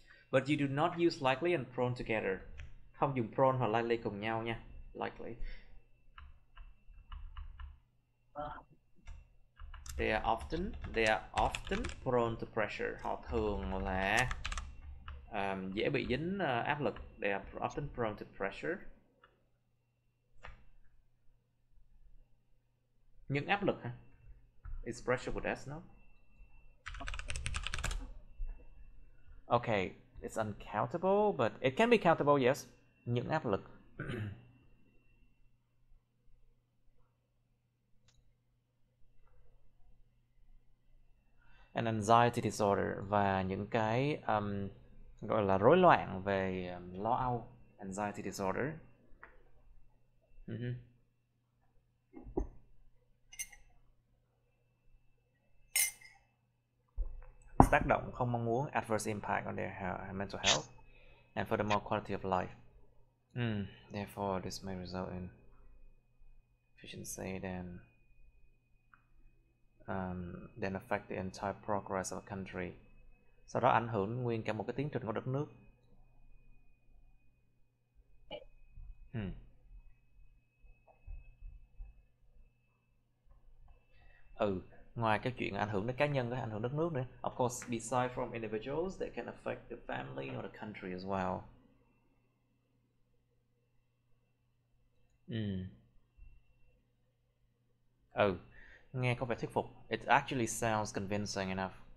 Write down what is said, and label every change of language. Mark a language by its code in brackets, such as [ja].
[en] But you do not use likely and prone together. [vi] Không dùng prone hoặc likely cùng nhau nha. [en] Likely. They are often prone to pressure. [vi] Họ thường là dễ bị dính áp lực. [en] They are often prone to pressure. [vi] Những áp lực hả? [en] Is pressure with S, no? Okay, it's uncountable, but it can be countable, yes. [vi] Những áp lực. [en] An anxiety disorder [vi] và những cái gọi là rối loạn về lo âu, anxiety disorder. Tác động không mong muốn, [en] adverse impact on their mental health and furthermore quality of life. Therefore, this may result in efficiency then affect the entire progress of a country. [vi] Sau đó ảnh hưởng nguyên cả một cái tiến trình của đất nước. Ngoài cái chuyện ảnh hưởng đến cá nhân, cái ảnh hưởng đất nước nữa. [en] Of course, beside from individuals, they can affect the family or the country as well. [vi] Nghe có vẻ thuyết phục. [en] It actually sounds convincing enough.